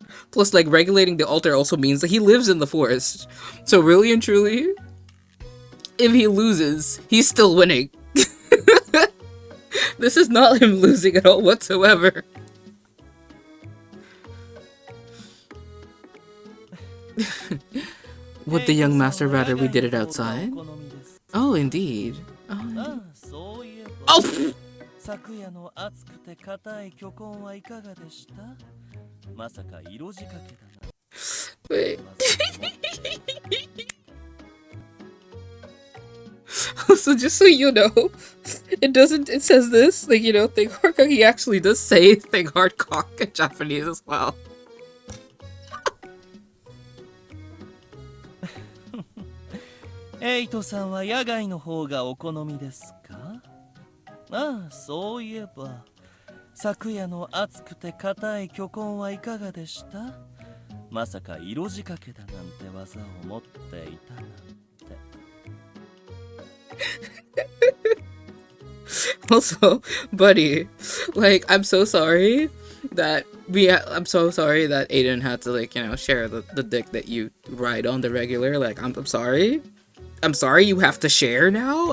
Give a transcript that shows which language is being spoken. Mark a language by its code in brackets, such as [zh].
[en] Plus, like, regulating the altar also means that he lives in the forest. So really and truly, if he loses, he's still winning. This is not him losing at all whatsoever. Would the young master rather we did it outside? Oh, indeed. Oh, oh pfft. [ja] 昨夜の熱くて硬い巨根はいかがでした？まさか色仕掛けだな。 [en] Wait. So just so you know, it says this, like, you know, thing hard cock, he actually does say thing hard cock in Japanese as well. [ja] エイトさんは野外の方がお好みですか？ああ、そういえば昨夜の熱くて硬い巨根はいかがでした？まさか色仕掛けだなんて技を持っていたなんて。 [en] Also, buddy, like, I'm so sorry that I'm so sorry that Aiden had to, like, you know, share the dick that you ride on the regular. Like, I'm sorry. I'm sorry you have to share now?